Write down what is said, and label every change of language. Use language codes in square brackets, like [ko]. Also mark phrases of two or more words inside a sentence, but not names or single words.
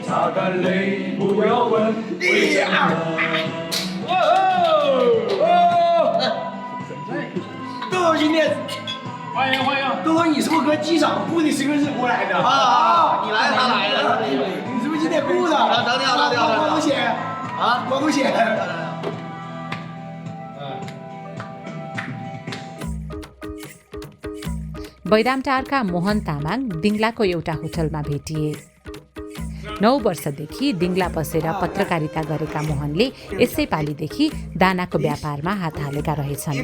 [zh] 擦干泪不要问为什么。豆豆今天。欢迎欢迎！豆豆，你是不是和机长雇的摄影师过来的？啊，你来他来了，你是不是今天雇的？找你好，多少钱？啊，多少钱？ [ne] बैरामटारका मोहन तामाङ दिङ्लाको एउटा होटलमा भेटिए 9 वर्षदेखि दिङ्ला बसेर पत्रकारिता गरेका मोहनले यसै पालिदेखि दानाको व्यापारमा हात हालेका रहेछन्